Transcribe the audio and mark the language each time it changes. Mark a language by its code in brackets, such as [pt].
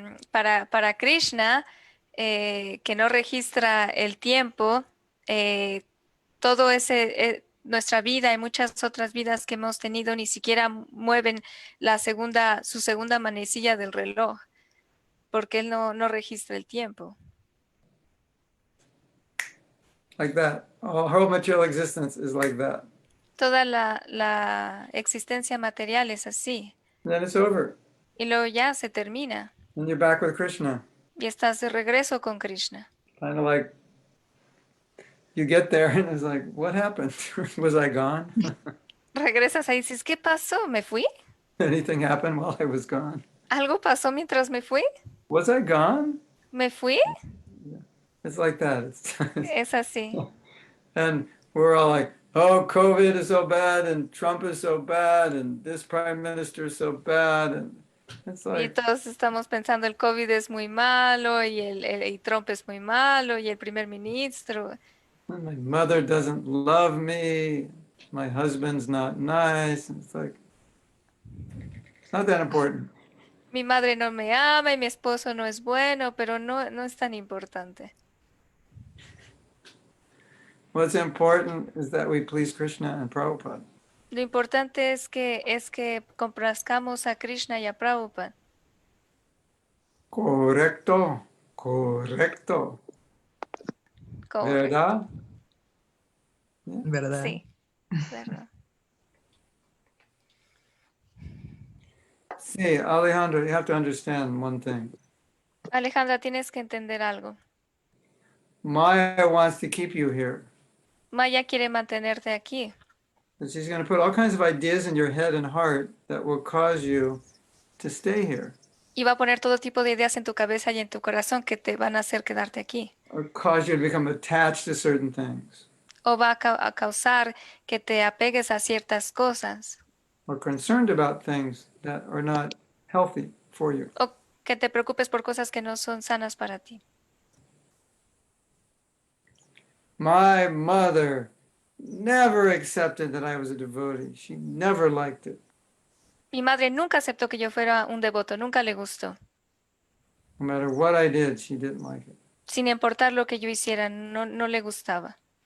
[es] Para Krishna, que no registra el tiempo, todo nuestra vida y muchas otras vidas que hemos tenido ni siquiera mueven su segunda manecilla del reloj, porque él no registra el tiempo. [en] Like that. Our whole material existence is like that. [es] Toda la existencia material es así. [en] And then it's over. [es] Y luego ya se termina. [en] And you're back with Krishna. [es] Y estás de regreso con Krishna. [en] Kind of like you get there and it's like, what happened? Was I gone? [es] Regresas ahí y dices, ¿qué pasó? ¿Me fui? [en] Anything happened while I was gone? [es] ¿Algo pasó mientras me fui? [en] Was I gone? [es] ¿Me fui? [en] It's like that. [es] Es así. [en] And we're all like, oh, COVID is so bad, and Trump is so bad, and this prime minister is so bad. And it's [es] Y [en] like, [es] todos estamos pensando el COVID es muy malo y Trump es muy malo y el primer ministro. [en] my mother doesn't love me. My husband's not nice. And it's like, it's not that important. [es] Mi madre no me ama y mi esposo no es bueno, pero no es tan importante. [en] What's important is that we please Krishna and Prabhupada. [es] Lo importante es que complazcamos a Krishna y a Prabhupada. Correcto. Correcto. ¿Verdad? ¿Verdad? Sí, verdad. [en] See, Alejandro, you have to understand one thing. [es] Alejandra, tienes que entender algo. [en] Maya wants to keep you here. [es] Maya quiere mantenerte aquí. [en] And she's going to put all kinds of ideas in your head and heart that will cause you to stay here [es] Y va a poner todo tipo de ideas en tu cabeza y en tu corazón que te van a hacer quedarte aquí. [en] or cause you to become attached to certain things [es] O va a causar que te apegues a ciertas cosas. [en] or concerned about things that are not healthy for you. [es] O que te preocupes por cosas que no son sanas para ti. [en] My mother never accepted that I was a devotee. She never liked it. [es] Mi madre nunca aceptó que yo fuera un devoto, nunca le gustó. [en] No matter what I did, she didn't like it. [es] Sin importar lo que yo hiciera, no le gustaba.